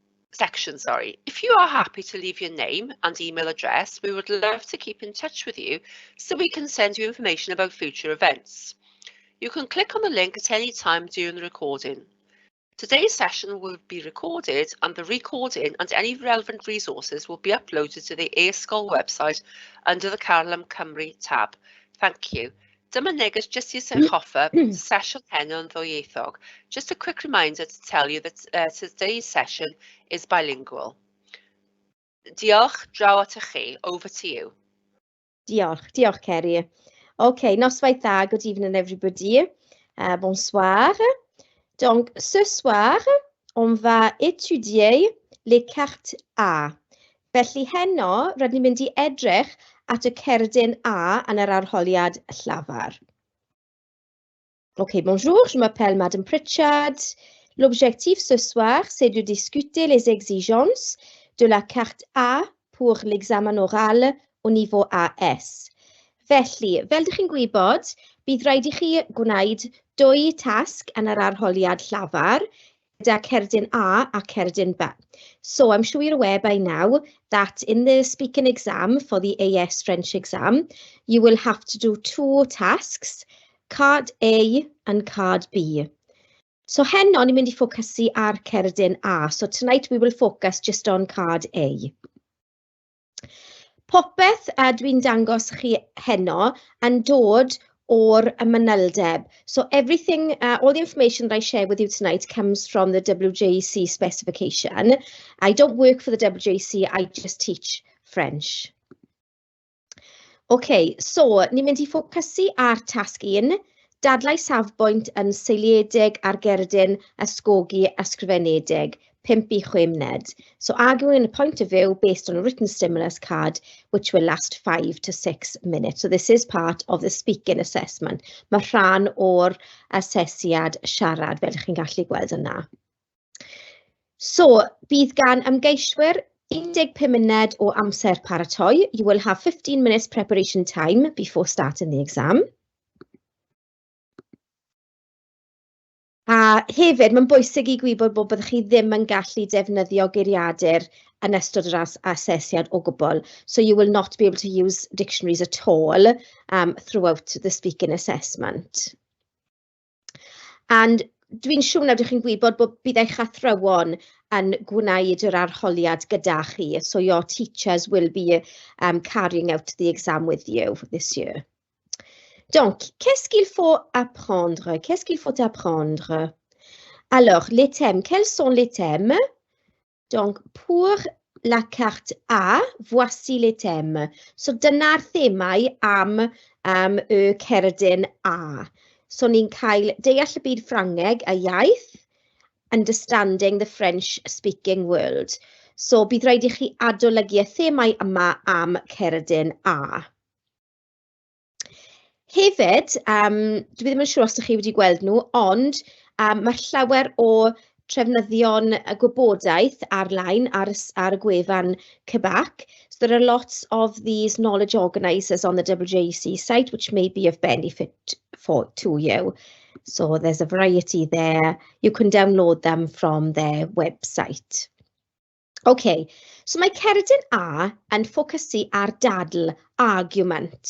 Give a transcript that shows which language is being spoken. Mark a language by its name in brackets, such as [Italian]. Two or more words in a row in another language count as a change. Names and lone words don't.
[English] If you are happy to leave your name and email address, we would love to keep in touch with you so we can send you information about future events. You can click on the link at any time during the recording. Today's session will be recorded and the recording and any relevant resources will be uploaded to the e-sgol website under the Carlam Cymru tab. Thank you. [Welsh] Dyma neges jyst i sy'n hoffa sesiwn heno yn ddwyieithog. [English] Just a quick reminder to tell you that today's session is bilingual. [Welsh] Diolch, draw at chi. [English] Over to you. [Welsh] Diolch Kerry. Okay, noswaith dda, [English] good evening everybody. [French] Bonsoir. Donc, ce soir, on va étudier les cartes A. [Welsh] Felly heno, rydyn ni'n mynd i edrych at y cerdyn A yn yr arholiad llafar. [French] Ok, bonjour, je m'appelle Madame Pritchard. L'objectif ce soir, c'est de discuter les exigences de la carte A pour l'examen oral au niveau AS. [Welsh] Felly, fel ydych chi'n gwybod, bydd rhaid i chi gwneud 2 tasg yn yr arholiad llafar, gyda cerdyn A a cerdyn B. [English] So I'm sure you're aware by now that in the speaking exam for the AS French exam, you will have to do 2 tasks, card A and card B. [Welsh] So heno ni'n mynd i ffocysu ar cerdyn A. [English] So tonight we will focus just on card A. [Welsh] Popeth dwi'n dangos chi heno yn dod o'r ymaneldeb. [English] So everything, all the information that I share with you tonight comes from the WJC specification. I don't work for the WJC, I just teach French. Okay, so ni'n mynd i ffocysu ar tasg 1, dadlau safbwynt yn seiliedig ar gerdyn ysgogi ysgrifenedig, 5 i 6 munud. So arguing a point of view based on a written stimulus card, which will last 5 to 6 minutes. So this is part of the speaking assessment. [Welsh] Mae rhan o'r asesiad siarad, fel chi'n gallu gweld yna. So, bydd gan ymgeiswyr 15 munud o amser paratoi. [English] You will have 15 minutes preparation time before starting the exam. [Welsh] A hefyd, mae'n bwysig i gwybod bod byddwch chi ddim yn gallu defnyddio geiriadur yn ystod yr asesiad o gwbl. [English] So you will not be able to use dictionaries at all throughout the speaking assessment. [Welsh] And dwi'n siŵr na ydych chi'n gwybod bod bydd eich athrawon yn gwneud yr arholiad gyda chi. [English] So your teachers will be carrying out the exam with you this year. [French] Donc, qu'est-ce qu'il faut apprendre? Qu'est-ce qu'il faut apprendre? Alors, les thèmes, quels sont les thèmes? Donc, pour la carte A, voici les thèmes. [Welsh] So, dyna'r themau am y cerdyn A. So, ni'n cael deall y byd Ffrangeg a iaith, [English] understanding the French-speaking world. [Welsh] So, bydd rhaid i chi adolygu y themau yma am cerdyn A. Hefyd, dwi ddim yn siŵr os ydych chi wedi gweld nhw, ond mae llawer o trefnyddion y gwybodaeth ar-lein ar y gwefan Cybac. [English] So there are lots of these knowledge organisers on the WJC site, which may be of benefit to you. So there's a variety there. You can download them from their website. [Welsh] Okay, so mae cerdyn A yn ffocysu ar dadl, argument.